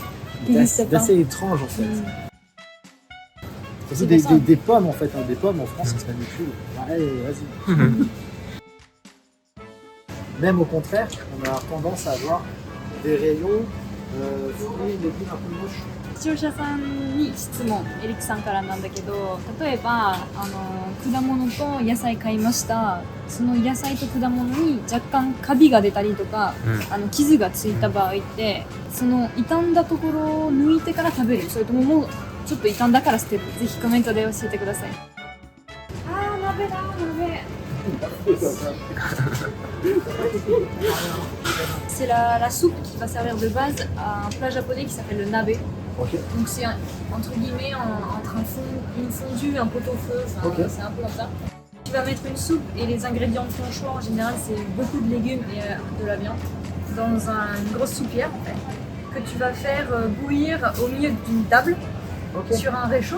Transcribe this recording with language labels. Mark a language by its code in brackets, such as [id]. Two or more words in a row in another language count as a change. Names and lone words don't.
[fr] Qui existe pas. d'assez étrange en fait. C'est C'est ça. des pommes en fait, hein. Des pommes en France, ça se manipule. Allez, vas-y. Même au contraire, on a tendance à avoir des rayons fruits et légumes un peu moches. [ja] 視聴者さんに質問、エリックさんからなんだけど、例えば果物と野菜買いました。その野菜と果物に若干カビが出たりとか、傷がついた場合って、その傷んだところを抜いてから食べる、それとももうちょっと傷んだから捨てる。ぜひコメントで教えてください。あー、鍋だ、 [fr] 鍋。C'est la soupe qui va servir de base à un plat japonais qui s'appelle le nabe. Ok. Donc c'est entre guillemets entre une fondue, un pot-au-feu, enfin, Ok. c'est un peu comme ça. Tu vas mettre une soupe et les ingrédients de ton choix en général c'est beaucoup de légumes et de la viande dans une grosse soupière en fait que tu vas faire bouillir au milieu d'une table sur un réchaud.